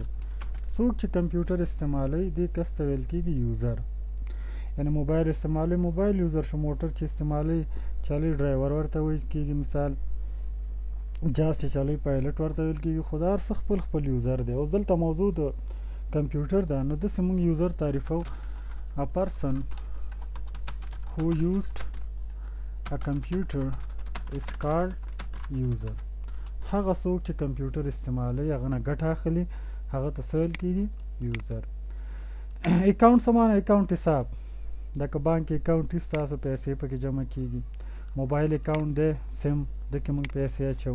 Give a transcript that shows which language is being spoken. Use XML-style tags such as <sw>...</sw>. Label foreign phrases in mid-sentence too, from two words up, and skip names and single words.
<ps>څوک چې کمپیوټر استعمالوي دې کس ته ویل کېږي یوزر. یعنې موبایل استعمالوي</ps> <en>mobile user</en> <ps>شو. موټر چې استعمالوي چالي ډرایور ورته ویل کېږي. مثال جهاز چې چالوي پایلټ ورته ویل کېږي. خو دا هر څه خپل خپل یوزر دی. اوس دلته موضوع د کمپیوټر ده، نو داسې موږ یوزر تعریفو.</ps> <en>A person who used a computer is called user.</en> <ps>هغه څوک چې کمپیوټر استعمالوي هغه نه ګټه اخلي هغه ته څه ویل کېږي؟ یوزر. اکاونټ څه معنی؟ اکاونټ حساب. لکه</ps> <en>bank account</en> <ps>هېڅ تاسو پیسې پکې جمع کېږي.</ps> <en>mobile account</en> <ps>دی سیم دکې موږ پیسې اچو.</ps>